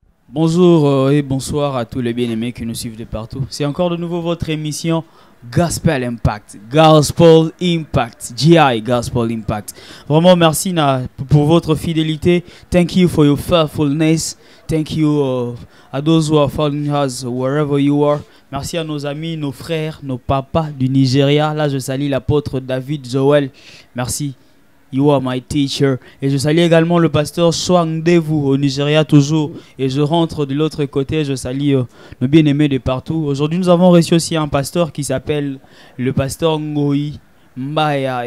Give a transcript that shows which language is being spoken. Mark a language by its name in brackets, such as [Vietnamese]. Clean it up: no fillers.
[French] Bonjour et bonsoir à tous les bien-aimés qui nous suivent de partout. C'est encore de nouveau votre émission Gospel Impact. Gospel Impact. GI Gospel Impact. Vraiment merci pour votre fidélité. [English] Thank you for your faithfulness. Thank you à those who are following us wherever you are. [French] Merci à nos amis, nos frères, nos papas du Nigeria. Là, je salue l'apôtre David Joel. Merci. [English] You are my teacher. [French] Et je salue également le pasteur Swangdevu au Nigeria toujours. Et je rentre de l'autre côté, je salue nos bien-aimés de partout. Aujourd'hui, nous avons reçu aussi un pasteur qui s'appelle le pasteur Ngoï Mbaya.